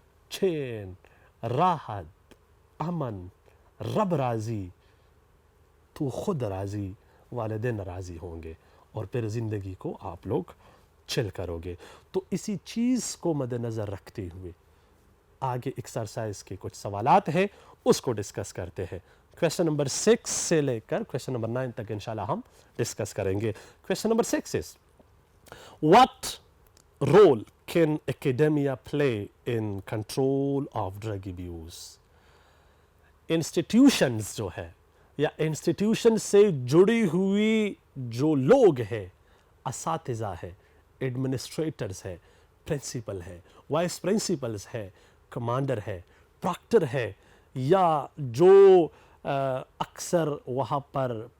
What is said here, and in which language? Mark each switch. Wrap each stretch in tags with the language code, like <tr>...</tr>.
<ur>چین، راحت، امن، رب راضی، تو خود راضی، والدین راضی ہوں گے اور پھر زندگی کو آپ لوگ چل کرو گے. تو اسی چیز کو مد نظر رکھتے ہوئے آگے ایکسرسائز کے کچھ سوالات ہیں، اس کو ڈسکس کرتے ہیں. کویسچن نمبر 6 سے لے کر کویسچن نمبر 9 تک انشاءاللہ ہم ڈسکس کریں گے.</ur> <en>Question number 6 is, what role can academia play in control of drug abuse?</en> <ur>Institutions جو ہے یا انسٹیٹیوشن سے جڑی ہوئی جو لوگ ہیں، اساتذہ ہے، ایڈمنسٹریٹرز ہے، پرنسپل ہے، وائس پرنسپلز ہے، کمانڈر ہے، پراکٹر ہے، یا جو اکثر وہاں پر</ur>